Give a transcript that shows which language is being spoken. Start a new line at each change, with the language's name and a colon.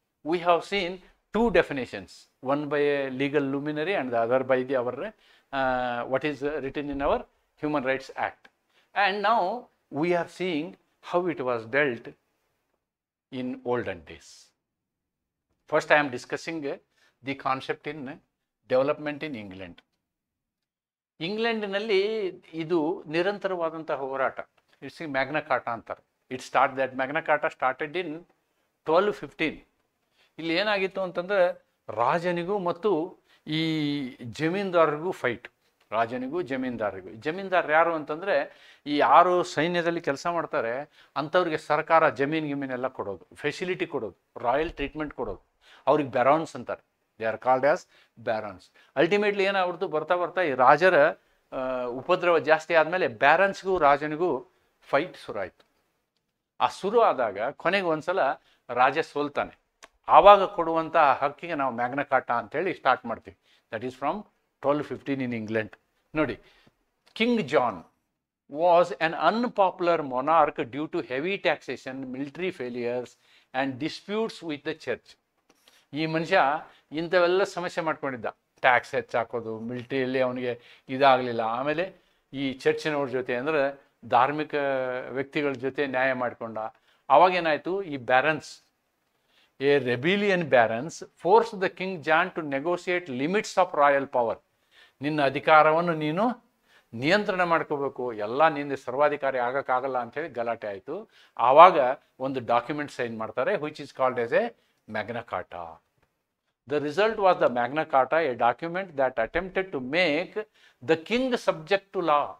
English: We have seen two definitions, one by a legal luminary and the other by our what is written in our Human Rights Act. And now we are seeing how it was dealt in olden days. First I am discussing the concept in development in England.
Kannada: ಇಂಗ್ಲೆಂಡ್ನಲ್ಲಿ ಇದು ನಿರಂತರವಾದಂತಹ ಹೋರಾಟ. It's Magna Carta ಅಂತಾರೆ.
English: that Magna Carta started in 1215.
Kannada: ಇಲ್ಲಿ ಏನಾಗಿತ್ತು ಅಂತಂದರೆ ರಾಜನಿಗೂ ಮತ್ತು ಈ ಜಮೀನ್ದಾರರಿಗೂ fight. ರಾಜನಿಗೂ ಜಮೀನ್ದಾರರಿಗೂ. ಜಮೀನ್ದಾರರು ಯಾರು ಅಂತಂದರೆ ಈ ಯಾರು ಸೈನ್ಯದಲ್ಲಿ ಕೆಲಸ ಮಾಡ್ತಾರೆ ಅಂಥವ್ರಿಗೆ ಸರ್ಕಾರ ಜಮೀನೆಲ್ಲ ಕೊಡೋದು, ಫೆಸಿಲಿಟಿ ಕೊಡೋದು, ರಾಯಲ್ ಟ್ರೀಟ್ಮೆಂಟ್ ಕೊಡೋದು. ಅವ್ರಿಗೆ ಬ್ಯಾರಾನ್ಸ್ ಅಂತಾರೆ.
English: They are called as barons.
Kannada: Ultimately ಏನಾಗ್ಬಿಡ್ತು, ಬರ್ತಾ ಬರ್ತಾ ಈ ರಾಜರ ಉಪದ್ರವ ಜಾಸ್ತಿ ಆದಮೇಲೆ ಬ್ಯಾರನ್ಸ್ಗೂ ರಾಜನಿಗೂ ಫೈಟ್ ಶುರು ಆಯಿತು. ಆ ಶುರು ಆದಾಗ ಕೊನೆಗೆ ಒಂದ್ಸಲ ರಾಜ ಸೋಲ್ತಾನೆ. ಆವಾಗ ಕೊಡುವಂಥ ಹಕ್ಕಿಗೆ ನಾವು ಮ್ಯಾಗ್ನಾ ಕಾರ್ಟಾ ಅಂತೇಳಿ ಸ್ಟಾರ್ಟ್ ಮಾಡ್ತೀವಿ.
English: That is from 1215 in England. ನೋಡಿ, King John was an unpopular monarch due to heavy taxation, military failures and disputes with the church.
Kannada: ಈ ಮನುಷ್ಯ ಇಂಥವೆಲ್ಲ ಸಮಸ್ಯೆ ಮಾಡ್ಕೊಂಡಿದ್ದ. ಟ್ಯಾಕ್ಸ್ ಹೆಚ್ಚಾಕೋದು, ಮಿಲಿಟರಿಯಲ್ಲಿ ಅವನಿಗೆ ಇದಾಗಲಿಲ್ಲ. ಆಮೇಲೆ ಈ ಚರ್ಚಿನವ್ರ ಜೊತೆ ಅಂದರೆ ಧಾರ್ಮಿಕ ವ್ಯಕ್ತಿಗಳ ಜೊತೆ ನ್ಯಾಯ ಮಾಡಿಕೊಂಡ. ಆವಾಗೇನಾಯಿತು, ಈ ಬ್ಯಾರನ್ಸ್,
English: a rebellion barons forced the King John to negotiate limits of royal power.
Kannada: ನಿನ್ನ ಅಧಿಕಾರವನ್ನು ನೀನು ನಿಯಂತ್ರಣ ಮಾಡ್ಕೋಬೇಕು, ಎಲ್ಲ ನಿಂದ ಸರ್ವಾಧಿಕಾರಿ ಆಗೋಕ್ಕಾಗಲ್ಲ ಅಂಥೇಳಿ ಗಲಾಟೆ ಆಯಿತು. ಆವಾಗ ಒಂದು ಡಾಕ್ಯುಮೆಂಟ್ ಸೈನ್ ಮಾಡ್ತಾರೆ,
English: Which is called as a Magna Carta. The result was the Magna Carta, a document that attempted to make the king subject to law.